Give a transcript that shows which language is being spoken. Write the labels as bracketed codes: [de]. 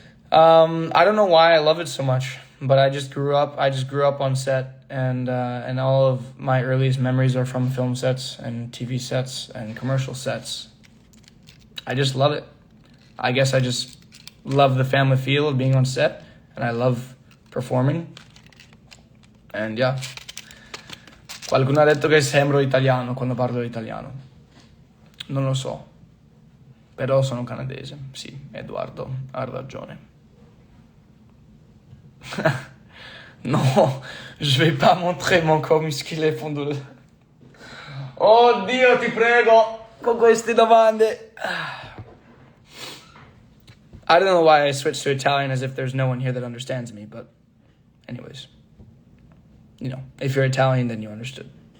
[en] I don't know why I love it so much, but I just grew up on set, and all of my earliest memories are from film sets and TV sets and commercial sets. I just love it. I guess I just love the family feel of being on set, and I love performing. And yeah. [it] Qualcuno ha detto che sembro italiano quando parlo italiano. Non lo so. Però sono canadese. Sì, Edoardo ha ragione. [fr] No, je vais pas montrer mon corps musclé fondolo. [it] Oh Dio, ti prego, con queste domande. [en] I don't know why I switched to Italian as if there's no one here that understands me, but anyways. You know, if you're Italian, then you understood.